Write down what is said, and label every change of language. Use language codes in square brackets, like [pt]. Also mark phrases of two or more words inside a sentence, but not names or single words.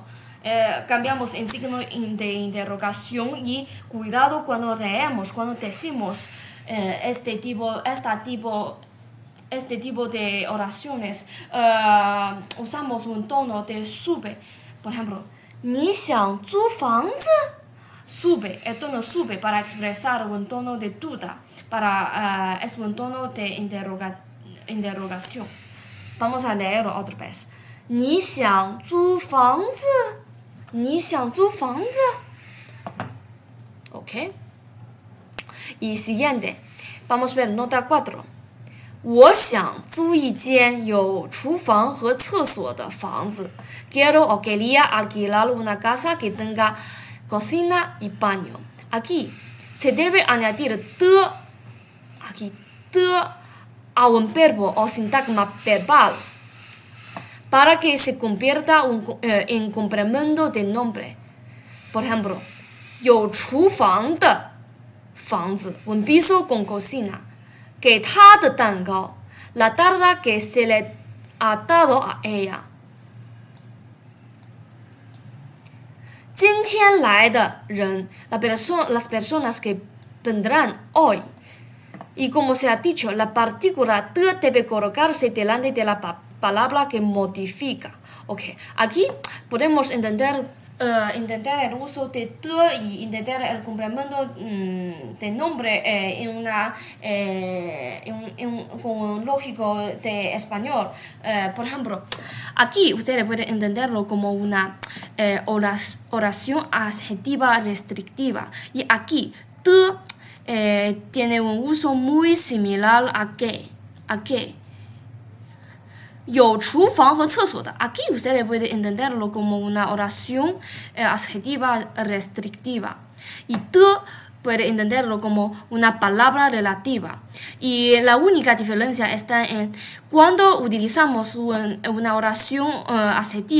[es] Cambiamos en signo de interrogación y cuidado cuando leemos, cuando decimos este tipo de oraciones, usamos un tono de sube. Por ejemplo, [zh] 你想租房子? [es] Sube, el tono sube para expresar un tono de duda, es un tono de interrogación. Vamos a leerlo otra vez. [zh] 你想租房子? 你想租房子? [es] Ok. Y siguiente, vamos a ver nota 4. [zh] 我想租一间有厨房和厕所的房子. [es] Quiero o quería alquilar una casa que tenga cocina y baño. Aquí se debe añadir de, aquí de, a un verbo o sintagma verbal para que se convierta en complemento de nombre. Por ejemplo, [zh] 有厨房的房子, [es] un piso con cocina. [zh] 给他的蛋糕 [es] la tarta que se le ha dado a ella. [zh] 今天来的人 [es] las personas que vendrán hoy. Y como se ha dicho, la partícula de debe colocarse delante de la palabra que modifica. Okay. Aquí podemos entender el uso de y entender el complemento de nombre con un lógico de español. Por ejemplo, aquí ustedes pueden entenderlo como una oración adjetiva restrictiva. Y aquí, de tiene un uso muy similar a que. [zh] 有厨房和厕所的 [es] aquí ustedes pueden entenderlo como una oración adjetiva restrictiva. Y de puede entenderlo como una palabra relativa. Y la única diferencia está en cuando utilizamos una oración adjetiva.